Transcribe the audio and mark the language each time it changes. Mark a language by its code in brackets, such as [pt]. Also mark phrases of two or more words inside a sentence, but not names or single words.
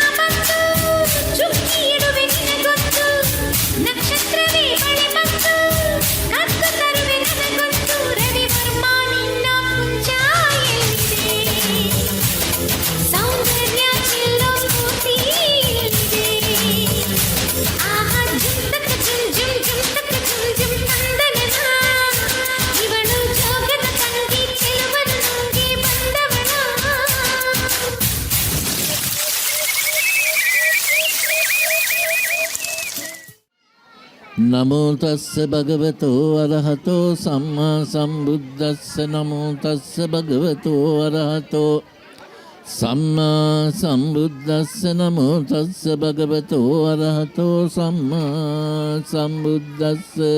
[kn] ಬಂತು ಚುಕ್ಕಿ ಇಡುವೆ ನಿನಗೊತ್ತು ನಕ್ಷತ್ರವೇ ಬಳೆ ಬಂತು ಕತ್ತು ತರುವೆ ನನಗೊತ್ತು ರವಿವರ್ಮ ನಿನ್ನ ಪುಂಜ ಎಲ್ಲಿದೆ ಸೌಂದರ್ಯ ಚೆಲ್ಲೋ ಸ್ಫೂರ್ತಿ ಎಲ್ಲಿದೆ ಆಹಾ ಜುಮ್ತಕ ಜುಮ್ ಜುಮ್ ಜುಮ್ತಕ ಜುಮ್ ಜುಮ್ ತಂದನನ ಇವನು ಜೋಗದ ತಂಗಿ ಕೆಲವನು ನುಂಗಿ ಬಂದವನ [pi] නමෝ තස්ස භගවතෝ අරහතෝ සම්මා සම්බුද්දස්ස නමෝ තස්ස භගවතෝ අරහතෝ සම්මා සම්බුද්දස්ස නමෝ තස්ස භගවතෝ අරහතෝ සම්මා සම්බුද්දස්ස